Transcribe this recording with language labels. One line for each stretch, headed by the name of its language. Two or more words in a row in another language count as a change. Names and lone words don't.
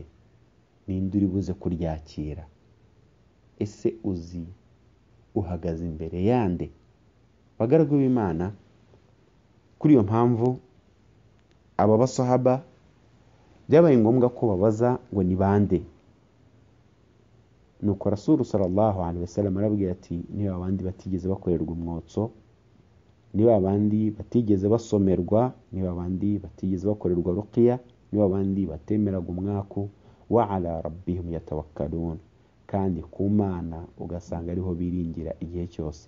Kinyarwanda: Ninde uri buze kuryakira? Ese uzi uhagaze imbere yande? Bagaragu b'Imana, kuri iyo mpamvu aba basahaba byabaye ngombwa ko babaza ngo ni bande. Nuko Rasul
Arabic: صلى الله عليه وسلم
Kinyarwanda: arabwira ati niba abandi batigeze bakorerwa umwotso, niba abandi batigeze basomerwa, niba abandi batigeze bakorerwa ruqya, niba abandi batemeraga umwaku,
Arabic: وعلى ربهم يتوكلون,
Kinyarwanda: kandi ku Mana ugasanga ariho biringira igihe cyose.